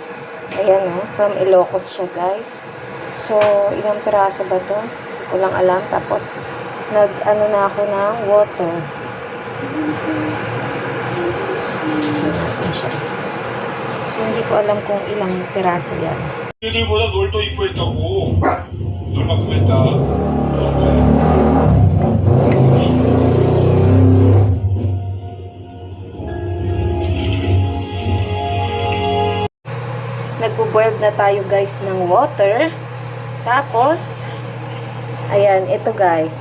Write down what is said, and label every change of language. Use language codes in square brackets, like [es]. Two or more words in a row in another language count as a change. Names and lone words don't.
[tl] Ayan o, from Ilocos siya guys. So, ilang piraso ba to? Walang alam. Tapos, nag-ano na ako ng water. Ito natin siya. So, hindi ko alam kung ilang piraso yan. [ko] 얘들보다 널 더 이뻐했다고. 널만큼 했다. [tl] Nagpo-boil na tayo guys ng water. Tapos, ayan, ito guys.